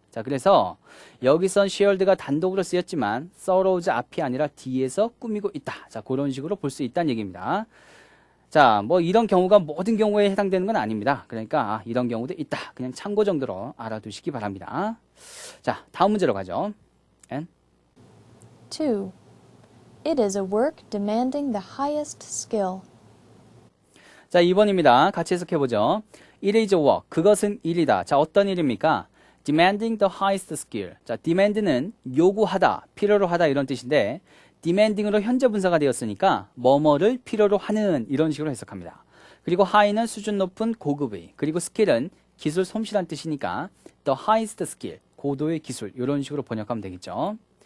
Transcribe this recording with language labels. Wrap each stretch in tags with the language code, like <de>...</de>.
<ko>자, 그래서 여기선 shared가 단독으로 쓰였지만 sorrows 앞이 아니라 뒤에서 꾸미고 있다. 자, 그런 식으로 볼 수 있다는 얘기입니다. 자, 뭐 이런 경우가 모든 경우에 해당되는 건 아닙니다. 그러니까 이런 경우도 있다. 그냥 참고 정도로 알아두시기 바랍니다. 자, 다음 문제로 가죠.</ko> <en>2. It is a work demanding the highest skill.</en> <ko>자, 2번입니다. 같이 해석해보죠.</ko> <en>It is a work.</en> <ko>그것은 일이다. 자, 어떤 일입니까?</ko> <en>demanding the highest skill.</en> <ko>자, demand는 요구하다, 필요로 하다 이런 뜻인데 demanding으로 현재 분사가 되었으니까 뭐뭐를 필요로 하는 이런 식으로 해석합니다. 그리고 high는 수준 높은 고급의, 그리고 skill은 기술 솜씨란 뜻이니까</ko> <en>the highest skill,</en> <ko>고도의 기술 이런 식으로 번역하면 되겠죠.</ko>